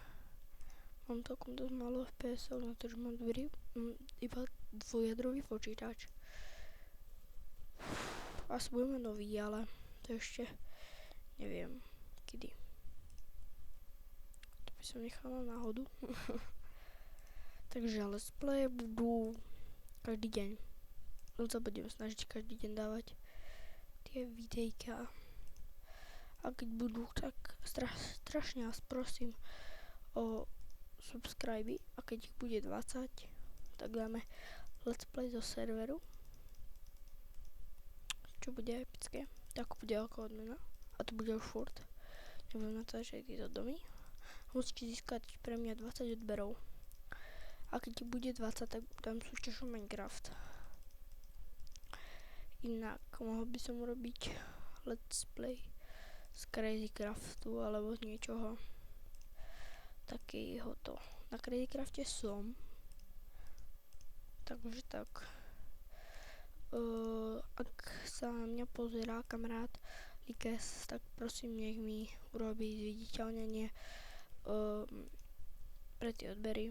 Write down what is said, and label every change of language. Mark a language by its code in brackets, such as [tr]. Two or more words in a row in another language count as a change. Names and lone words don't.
[sk] Mám celkom dosť málo FPS-ov na to, že mám iba dvojjadrový počítač. Asi budeme nový, ale to ešte neviem kedy. To by som nechala náhodu. Takže [en] let's play [sk] budú každý deň. No sa budem snažiť každý deň dávať tie videjka. A keď budú, tak strašne vás prosím o subscribe, a keď ich bude 20, tak dáme [en] let's play [sk] zo serveru, čo bude epické, tak bude ako odmena, a to bude už furt. Nebudem natáčať tieto domy. Musíte získať pre mňa 20 odberov, a keď ich bude 20, tak dám súťaž o Minecraft. Inak mohol by som urobiť [en] let's play [sk] z Crazycraftu alebo z niečoho takého to. Na Crazycrafte som. Takže tak. Ak sa na mňa pozerá kamarát Likes, tak prosím nech mi urobí zviditeľnenie pre tie odbery.